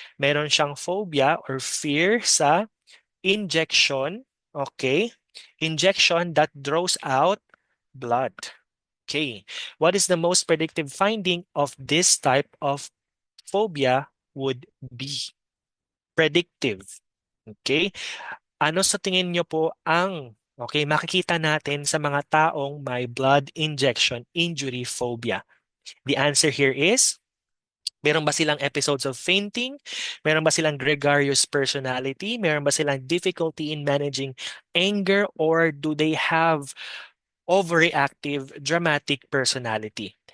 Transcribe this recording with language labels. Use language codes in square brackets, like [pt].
[tl] Meron siyang phobia or fear sa injection, okay? [en] Injection that draws out blood. Okay. What is the most predictive finding of this type of phobia would be? Predictive. Okay? [tl] Ano sa tingin nyo po ang makikita natin sa mga taong may blood injection injury phobia? [en] The answer here is, [tl] meron ba silang [en] episodes of fainting? [tl] Meron ba silang gregarious personality? Meron ba silang difficulty in managing anger? [en] Or do they have overreactive dramatic personality?